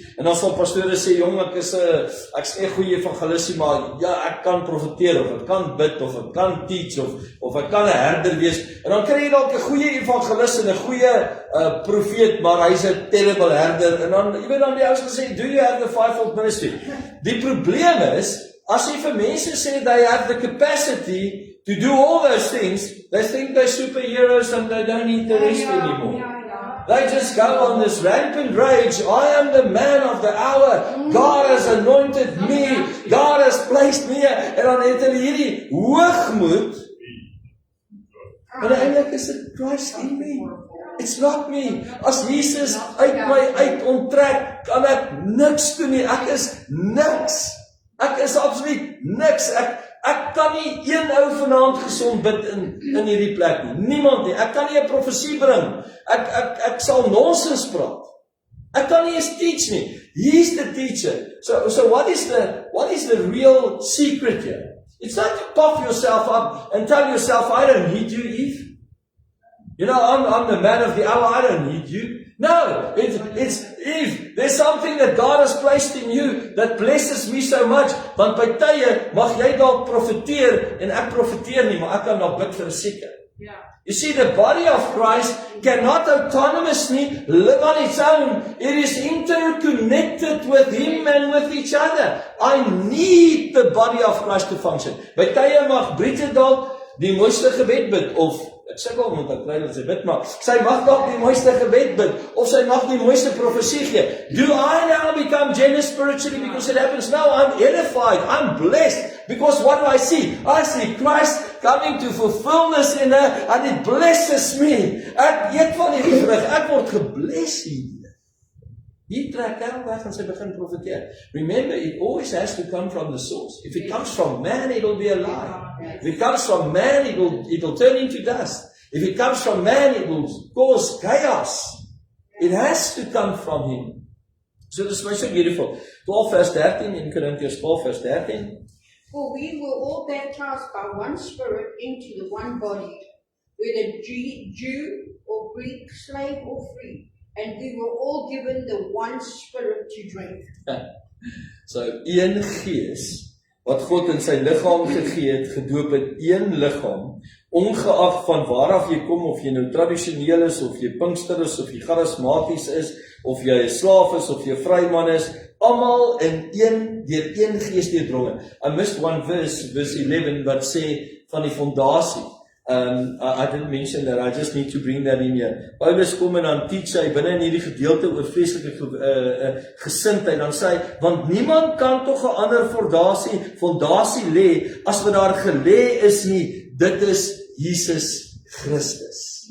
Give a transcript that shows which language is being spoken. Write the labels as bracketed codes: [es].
[af] En dan sal pastore sê, jong, ek is nie 'n goeie evangelis, maar ja, ek kan profeteer, of ek kan bid, of ek kan teach, of ek kan 'n herder wees. En dan kry jy dalk 'n goeie evangelis en 'n goeie profeet, maar hy's 'n terrible herder. En dan, jy weet dan die ouens gesê, [en] do you have the fivefold ministry? [af] Die probleem is, as jy vir mense sê [en] they have the capacity to do all those things, they think they're superheroes and they don't need the rest anymore. They just go on this rampant rage. I am the man of the hour. God has anointed me. God has placed me. [af] En dan het hulle hierdie hoogmoed. En eintlik is dit [en] Christ in me. It's not me. [af] As Jesus uit my onttrek, kan ek niks doen nie. Ek is niks. Ek is absoluut niks. Ek kan nie een ou vanaand gesond bid in hierdie plek nie. Niemand nie. Ek kan nie 'n profesie bring. Ek sal nonsens praat. Ek kan nie eens teach nie. [en] He's the teacher. So what is the real secret here? It's not to puff yourself up and tell yourself, I don't need you, Eve. You know, I'm the man of the hour. I don't need you. No, it's Eve. There's something that God has placed in you that blesses me so much. [af] Want by tye mag jy dalk profeteer en ek profeteer nie, maar ek kan nog bid vir 'n sieke. [en] You see, the body of Christ cannot autonomously live on its own. It is interconnected with Him and with each other. I need the body of Christ to function. [af] By tye mag Bridget dalk die mooiste gebed bid, of ek sê wel moet ek kry dat sy bid, maar sy mag dalk die mooiste gebed bid, of sy mag die mooiste profesie gee. [en] Do I now become jealous spiritually because it happens? No, I'm edified, I'm blessed, because what do I see? I see Christ coming to fulfillness in her, and it blesses me. [af] Ek eet van hierdie vrug, ek word gebless hier. Hier trek hy weg en sy begin profeteer. [en] Remember, it always has to come from the source. If it comes from man, it will be a lie. If it comes from man, it will turn into dust. If it comes from man, it will cause chaos. It has to come from Him. So this is so beautiful. 12 verse 13 in Corinthians 12 verse 13. For we were all baptized by one Spirit into the one body, whether Jew or Greek, slave or free, and we were all given the one Spirit to drink. [af] So, een gees, wat God in sy liggaam gegee het, gedoop in een liggaam, ongeag van waaraf jy kom, of jy nou tradisioneel is, of jy Pinkster is, of jy charismaties is, of jy 'n slaaf is, of jy 'n vryman is, almal in deur een gees deurdronge. [en] I missed one verse 11, [af] wat sê van die fondasie. [en] I didn't mention that, I just need to bring that in here. [af] Paulus kom en dan teach hy binne in hierdie gedeelte oor vreeslike gesindheid, dan sê hy, want niemand kan tog 'n ander fondasie lê, as wat daar gelê is nie, dit is Jesus Christus.